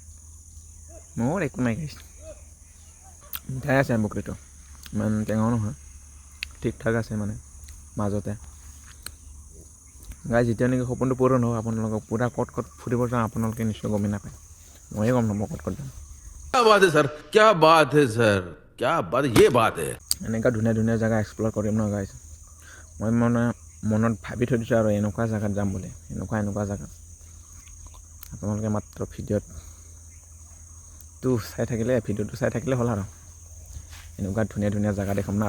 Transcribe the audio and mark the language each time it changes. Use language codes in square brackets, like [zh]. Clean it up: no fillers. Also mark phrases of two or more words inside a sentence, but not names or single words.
[as] গাইছ মিঠাই আছে বগৰীটো ইমান টেঙাও নহয় ঠিক ঠাক আছে মানে মাজতে গাইছ যেতিয়া নেকি সপোনটো পূৰণ হ'ব আপোনালোকক পূৰা ক'ত ফুৰিব যাওঁ আপোনালোকে নিশ্চয় গমেই নাপায় ময়ে গম নাপাওঁ ক'ত যাম [hi] क्या बात है सर क्या बात है सर क्या बात ये बात है [as] এনেকুৱা ধুনীয়া ধুনীয়া জেগা এক্সপ্ল'ৰ কৰিম ন গাইছ মই মানে মনত ভাবি থৈ দিছোঁ আৰু এনেকুৱা জেগাত যাম বুলি এনেকুৱা জেগাত আপোনালোকে মাত্ৰ ভিডিঅ'টো চাই থাকিলে হ'ল আৰু এনেকুৱা ধুনীয়া ধুনীয়া জেগা দেখাম না